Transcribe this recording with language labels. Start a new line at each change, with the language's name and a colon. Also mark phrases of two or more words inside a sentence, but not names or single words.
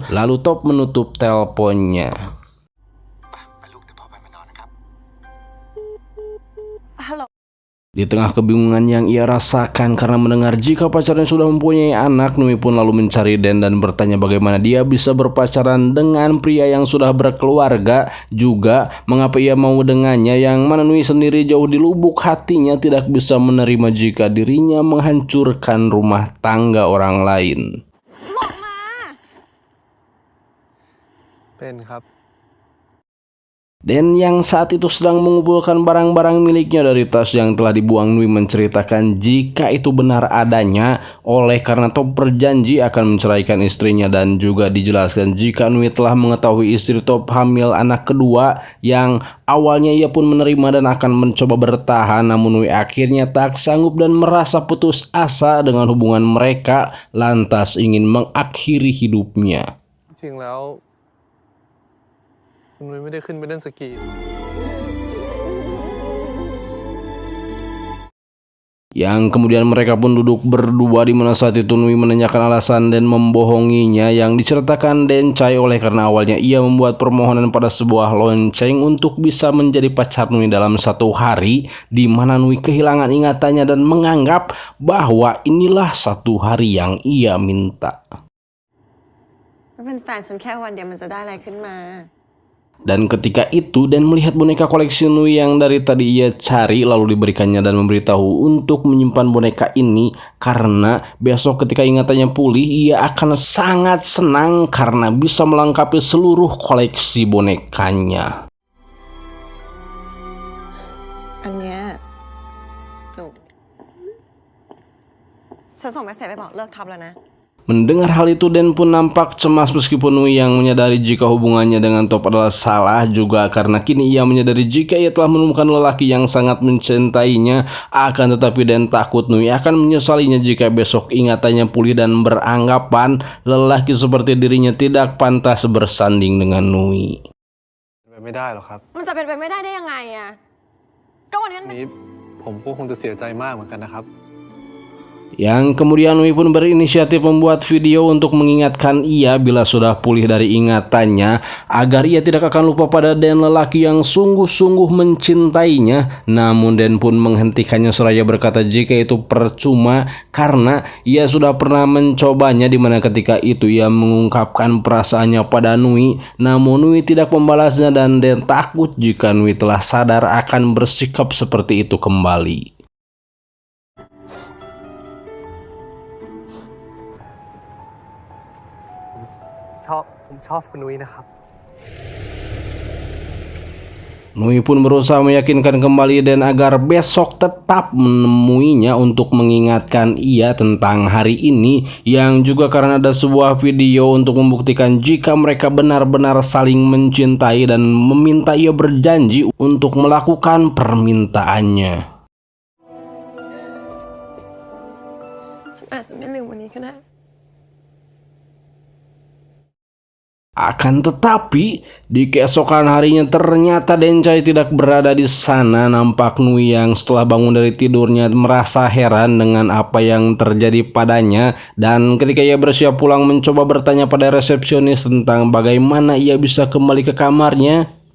Indonesian: Lalu Top menutup teleponnya. Di tengah kebingungan yang ia rasakan karena mendengar jika pacarnya sudah mempunyai anak, Nui pun lalu mencari Den dan bertanya bagaimana dia bisa berpacaran dengan pria yang sudah berkeluarga, juga mengapa ia mau dengannya, yang mana Nui sendiri jauh di lubuk hatinya tidak bisa menerima jika dirinya menghancurkan rumah tangga orang lain.
Thai: เป็นครับ
Indonesian: Den yang saat itu sedang mengumpulkan barang-barang miliknya dari tas yang telah dibuang, Nui menceritakan jika itu benar adanya, oleh karena Top berjanji akan menceraikan istrinya, dan juga dijelaskan jika Nui telah mengetahui istri Top hamil anak kedua, yang awalnya ia pun menerima dan akan mencoba bertahan, namun Nui akhirnya tak sanggup dan merasa putus asa dengan hubungan mereka, lantas ingin mengakhiri hidupnya.
Thai: จริงแล้วคุณนุ้ยไม่ได้ขึ้นไปเล่นสกี
Indonesian: Yang kemudian mereka pun duduk berdua, di mana saat itu Nui menanyakan alasan dan membohonginya yang diceritakan Dencai, oleh karena awalnya ia membuat permohonan pada sebuah lonceng untuk bisa menjadi pacar Nui dalam satu hari, di mana Nui kehilangan ingatannya dan menganggap bahwa inilah satu hari yang ia minta.
Thai: ก็เป็นแฟนฉันแค่วันเดียวมันจะได้อะไรขึ้นมา
Indonesian: Dan ketika itu Dan melihat boneka koleksi Nui yang dari tadi ia cari, lalu diberikannya dan memberitahu untuk menyimpan boneka ini karena besok ketika ingatannya pulih ia akan sangat senang karena bisa melengkapi seluruh koleksi bonekanya.
Thai: อันเนี้ยจูบฉันส่งเมสเสจไปบอกเลิกท็อปแล้วนะ
Indonesian: Mendengar hal itu, Den pun nampak cemas meskipun Nui yang menyadari jika hubungannya dengan Top adalah salah, juga karena kini ia menyadari jika ia telah menemukan lelaki yang sangat mencintainya. Akan tetapi Den takut Nui akan menyesalinya jika besok ingatannya pulih dan beranggapan lelaki seperti dirinya tidak pantas bersanding dengan Nui.
Thai: ไม่ได้หรอกครับ มันจะเป็นไปไม่ได้ได้ยังไงอะก็วันนี้ นี้ผมก็คงจะเสียใจมากเหมือนกันนะครับ
Indonesian: Yang kemudian Nui pun berinisiatif membuat video untuk mengingatkan ia bila sudah pulih dari ingatannya agar ia tidak akan lupa pada Den, lelaki yang sungguh-sungguh mencintainya. Namun Den pun menghentikannya seraya berkata jika itu percuma karena ia sudah pernah mencobanya, di mana ketika itu ia mengungkapkan perasaannya pada Nui, namun Nui tidak membalasnya dan Den takut jika Nui telah sadar akan bersikap seperti itu kembali.
Thai: ผมชอบคุณนุ้ยนะครับ
Indonesian: Nui pun berusaha meyakinkan kembali Den agar besok tetap menemuinya untuk mengingatkan ia tentang hari ini, yang juga karena ada sebuah video untuk membuktikan jika mereka benar-benar saling mencintai dan meminta ia berjanji untuk melakukan permintaannya.
Thai: ฉันอาจจะไม่ลืมวันนี้ก็ได้
Indonesian: Akan tetapi di keesokan harinya ternyata Dencai tidak berada di sana. Nampak Nui yang setelah bangun dari tidurnya merasa heran dengan apa yang terjadi padanya, dan ketika ia bersiap pulang mencoba bertanya pada resepsionis tentang bagaimana ia bisa kembali ke kamarnya.